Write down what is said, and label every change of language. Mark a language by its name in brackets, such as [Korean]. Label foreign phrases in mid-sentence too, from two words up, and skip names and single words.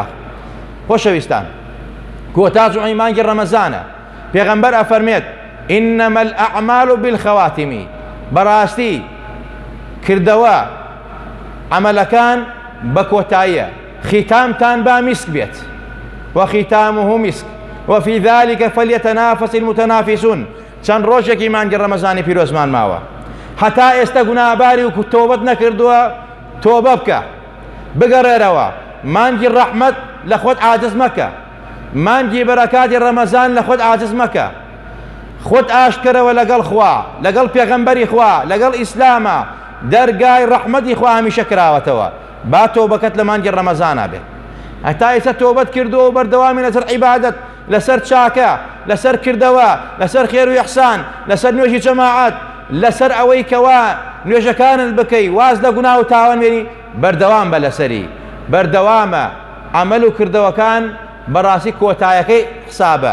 [Central Kurdish] خۆشەویستان کۆتا جوعەی مانگی ڕەمەزانە پێغەمبەر ئەفەرمێت [Arabic] ئینەمە الئەعمال بالخەواتیم [Central Kurdish] بەڕاستی کردەوە عەمەلەکان بە کۆتاییە ختامتان با میسک بێت [Arabic] وختامه مسك وفي ذلك فليتنافس المتنافسون. [Central Kurdish] چەند ڕۆژێکی مانگی ڕەمەزانی پیرۆزمان ماوە هەتا ئێستا گوناهباری و تۆبەت نەکردووە تۆبە بکە بگەڕێرەوە مانگی ڕەحمەت لە خۆت عاجز مەکە مانگی بەرەکاتی ڕەمەزان لە خۆت عاجز مەکە خۆت ئاشکەرەوە لەگەڵ خوا لەگەڵ پێغەمبەری خوا لەگەڵ ئیسلامە دەرگای ڕەحمەتی خوا هەمیشە کراوەتەوە با تۆبەکەت لە مانگی ڕەمەزانە بێت هەتا ئێستا تۆبەت کردووە و بەردەوامی لەسەر عیبادەت لەسەر چاکە لەسەر کردەوە لەسەر خێر و ئیحسان لەسەر نوێژی جەماعەت لەسەر ئەوەی کەوا نوێژەکانت بکەی واز لە گوناه و تاوان وێنی بەردەوام بە لەسەری بەردەوامە عەمەل و کردەوەکان بەڕاستی کۆتایەکەی حسابە.